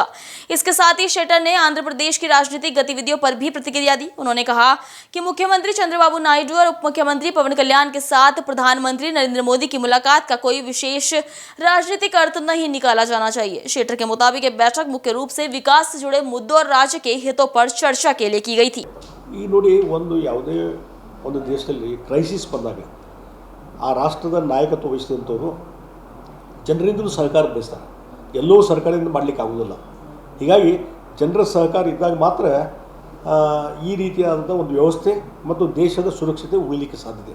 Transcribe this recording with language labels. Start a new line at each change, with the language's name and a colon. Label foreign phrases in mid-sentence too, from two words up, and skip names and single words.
Hindi: इसके साथ ही शेट्टर ने आंध्र प्रदेश की राजनीतिक गतिविधियों पर भी प्रतिक्रिया दी। उन्होंने कहा कि मुख्यमंत्री चंद्रबाबू नायडू और उप मुख्यमंत्री पवन कल्याण के साथ प्रधानमंत्री नरेंद्र मोदी की मुलाकात का कोई विशेष राजनीतिक अर्थ नहीं निकाला जाना चाहिए। शेट्टर के मुताबिक ये बैठक मुख्य रूप से विकास से जुड़े मुद्दों और राज्य के हितों पर चर्चा के लिए की गई थी।
Kannada: ಈ ನೋಡಿ, ಯಾವುದೇ ಒಂದು ದೇಶದಲ್ಲಿ ಕ್ರೈಸಿಸ್ ಬಂದಾಗ ಆ ರಾಷ್ಟ್ರದ ನಾಯಕತ್ವ ವಹಿಸಿದಂಥವರು ಜನರಿಂದಲೂ ಸಹಕಾರ ಬಯಸ್ತಾರೆ. ಎಲ್ಲವೂ ಸರ್ಕಾರದಿಂದ ಮಾಡಲಿಕ್ಕೆ ಆಗೋದಿಲ್ಲ. ಹೀಗಾಗಿ ಜನರ ಸಹಕಾರ ಇದ್ದಾಗ ಮಾತ್ರ ಈ ರೀತಿಯಾದಂಥ ಒಂದು ವ್ಯವಸ್ಥೆ ಮತ್ತು ದೇಶದ ಸುರಕ್ಷತೆ ಉಳಿಲಿಕ್ಕೆ ಸಾಧ್ಯತೆ.